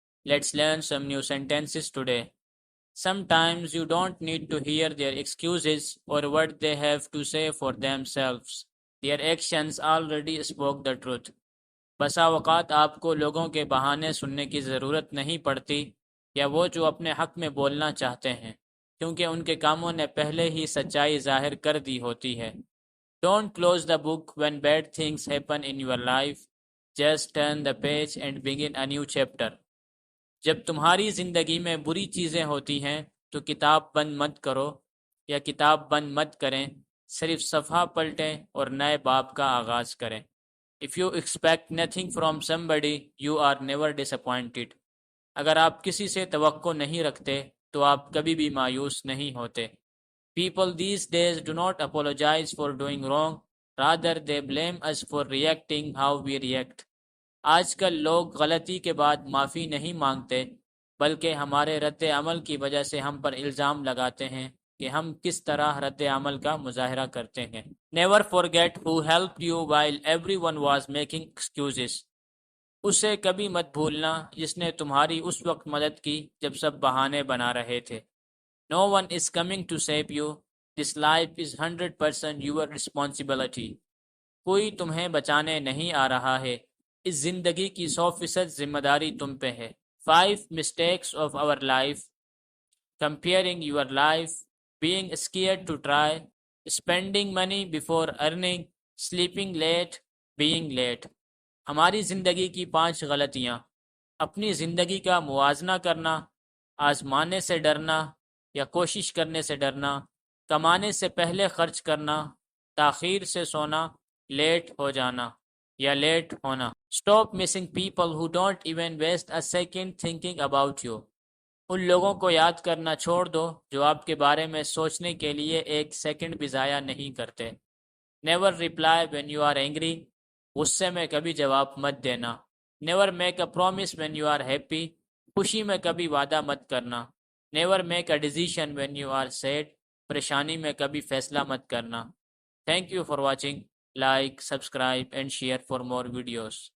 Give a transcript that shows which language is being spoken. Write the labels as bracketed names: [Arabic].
[English] Let's learn some new sentences today. Sometimes you don't need to hear their excuses or what they have to say for themselves. Their actions already spoke the truth. [Urdu] بسا اوقات آپ کو لوگوں کے بہانے سننے کی ضرورت نہیں پڑتی یا وہ جو اپنے حق میں بولنا چاہتے ہیں کیونکہ ان کے کاموں نے پہلے ہی سچائی ظاہر کر دی ہوتی ہے. [English] Don't close the book when bad things happen in your life. Just turn the page and begin a new chapter. [Urdu] جب تمہاری زندگی میں بری چیزیں ہوتی ہیں تو کتاب بند مت کرو یا کتاب بند مت کریں، صرف صفحہ پلٹیں اور نئے باب کا آغاز کریں. [English] If you expect nothing from somebody, you are never disappointed. [Urdu] اگر آپ کسی سے توقع نہیں رکھتے تو آپ کبھی بھی مایوس نہیں ہوتے. [English] People these days do not apologize for doing wrong. Rather, they blame us for reacting how we react. [Urdu] آج کل لوگ غلطی کے بعد معافی نہیں مانگتے بلکہ ہمارے رد عمل کی وجہ سے ہم پر الزام لگاتے ہیں کہ ہم کس طرح رد عمل کا مظاہرہ کرتے ہیں. [English] Never forget who helped you while everyone was making excuses. [Urdu] اسے کبھی مت بھولنا جس نے تمہاری اس وقت مدد کی جب سب بہانے بنا رہے تھے. [English] No one is coming to save you. This life is 100% your responsibility. [Urdu] کوئی تمہیں بچانے نہیں آ رہا ہے. اس زندگی کی 100% ذمہ داری تم پہ ہے. [English] 5 mistakes of our life. Comparing your life. Being scared to try. Spending money before earning. Sleeping late. Being late. [Urdu] ہماری زندگی کی 5 غلطیاں: اپنی زندگی کا موازنہ کرنا، آزمانے سے ڈرنا یا کوشش کرنے سے ڈرنا، کمانے سے پہلے خرچ کرنا، تاخیر سے سونا، لیٹ ہو جانا یا لیٹ ہونا. [English] Stop missing people who don't even waste a second thinking about you. [Urdu] ان لوگوں کو یاد کرنا چھوڑ دو جو آپ کے بارے میں سوچنے کے لیے ایک سیکنڈ بھی ضائع نہیں کرتے. [English] Never reply when you are angry. [Urdu] غصے میں کبھی جواب مت دینا. [English] Never make a promise when you are happy. [Urdu] خوشی میں کبھی وعدہ مت کرنا. [English] Never make a decision when you are sad. [Urdu] پریشانی میں کبھی فیصلہ مت کرنا. [English] Thank you for watching. Like, subscribe and share for more videos.